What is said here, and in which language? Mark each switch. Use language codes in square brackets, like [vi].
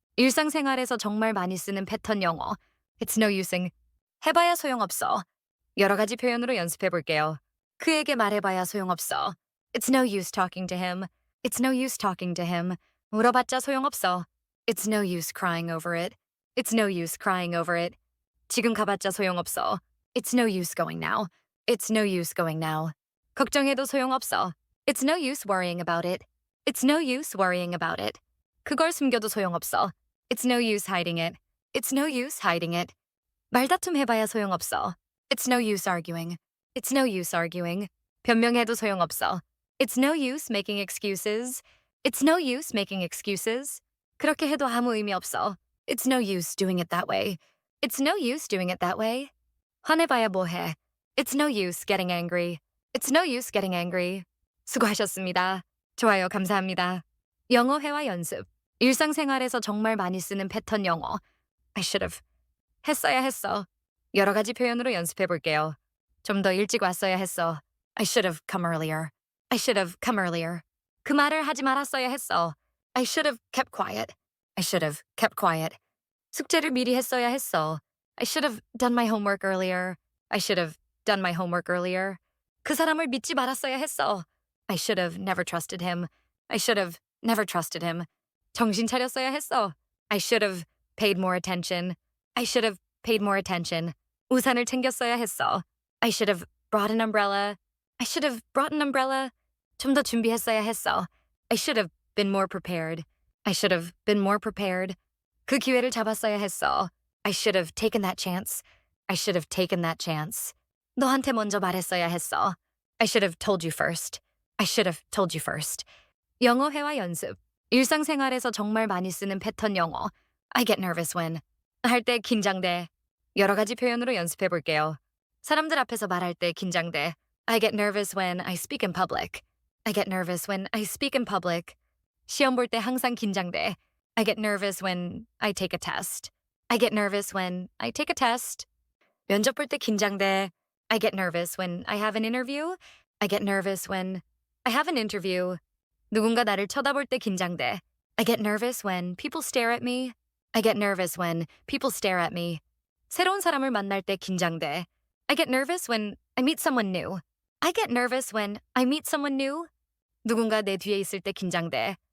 [ko] 일상생활에서 정말 많이 쓰는 패턴 영어. [en] It's no using. [ko] 해봐야 소용없어. 여러 가지 표현으로 연습해 볼게요. 그에게 말해봐야 소용없어. [en] It's no use talking to him. It's no use talking to him. [ko] 물어봤자 소용없어. [en] It's no use crying over it. It's no use crying over it. [ko] 지금 가봤자 소용없어. [en] It's no use going now. It's no use going now. [ko] 걱정해도 소용없어. [en] It's no use worrying about it. It's no use worrying about it. [ko] 그걸 숨겨도 소용없어. [en] It's no use hiding it. It's no use hiding it. [ko] 말다툼 해봐야 소용없어. [en] It's no use arguing. It's no use arguing. [ko] 변명해도 소용없어. [en] It's no use making excuses. It's no use making excuses. [ko] 그렇게 해도 아무 의미 없어. [en] It's no use doing it that way. It's no use doing it that way. [ko] 화내봐야 뭐해. [en] It's no use getting angry. It's no use getting angry. [ko] 수고하셨습니다. 좋아요, 감사합니다. 영어 회화 연습. 일상생활에서 정말 많이 쓰는 패턴 영어. [en] I should have. [ko] 했어야 했어. 여러 가지 표현으로 연습해 볼게요. 좀 더 일찍 왔어야 했어. [en] I should have come earlier. I should have come earlier. [ko] 그 말을 하지 말았어야 했어. [en] I should have kept quiet. I should have kept quiet. [ko] 숙제를 미리 했어야 했어. [en] I should have done my homework earlier. I should have done my homework earlier. [ko] 그 사람을 믿지 말았어야 했어. [en] I should have never trusted him. I should have never trusted him. [ko] 정신 차렸어야 했어. [en] I should have paid more attention. I should have paid more attention. [ko] 우산을 챙겼어야 했어. [en] I should have brought an umbrella. I should have brought an umbrella. [ko] 좀 더 준비했어야 했어. [en] I should have been more prepared. I should have been more prepared. [ko] 그 기회를 잡았어야 했어. [en] I should have taken that chance. I should have taken that chance. [ko] 너한테 먼저 말했어야 했어. [en] I should have told you first. I should have told you first. [ko] 영어 회화 연습. 일상생활에서 정말 많이 쓰는 패턴 영어. [en] I get nervous when. [ko] 할 때 긴장돼. 여러 가지 표현으로 연습해 볼게요. 사람들 앞에서 말할 때 긴장돼. [en] I get nervous when I speak in public. I get nervous when I speak in public. [ko] 시험 볼 때 항상 긴장돼. [en] I get nervous when I take a test. I get nervous when I take a test. [ko] 면접 볼 때 긴장돼. [en] I get nervous when I have an interview. I get nervous when I have an interview. [ko] 누군가 나를 쳐다볼 때 긴장돼. [en] I get nervous when people stare at me. I get nervous when people stare at me. [ko] 새로운 사람을 만날 때 긴장돼. [en] I get nervous when I meet someone new. I get nervous when I meet someone new. [ko] 누군가 내 뒤에 있을 때 긴장돼.